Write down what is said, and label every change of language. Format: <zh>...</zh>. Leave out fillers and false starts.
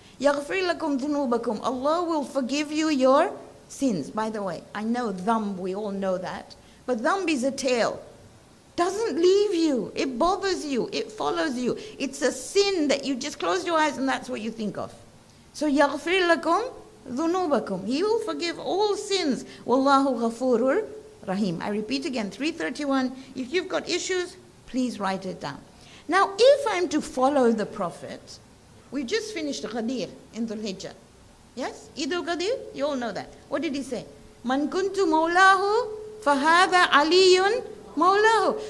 <ar>يَغْفِرْ لَكُمْ ذُنُوبَكُمْ.</ar> <en>Allah will forgive you your sins. By the way, I know dhanb, we all know that. But dhanb is a tail. Doesn't leave you. It bothers you. It follows you. It's a sin that you just close your eyes and that's what you think of.</en> <ar>So يَغْفِرْ لَكُمْ ذُنُوبَكُمْ.</ar> <en>He will forgive all sins.</en> <ar>وَاللَّهُ غَفُورٌ rahim.</ar> <en>I repeat again, 331. If you've got issues, please write it down. Now, if I'm to follow the Prophet, we just finished Ghadir in Dhul Hijjah. Yes? Eid al-Ghadir, you all know that. What did he say?</en> <ar>Man kuntu mawlahu fahadha aliyun mawlahu.</ar>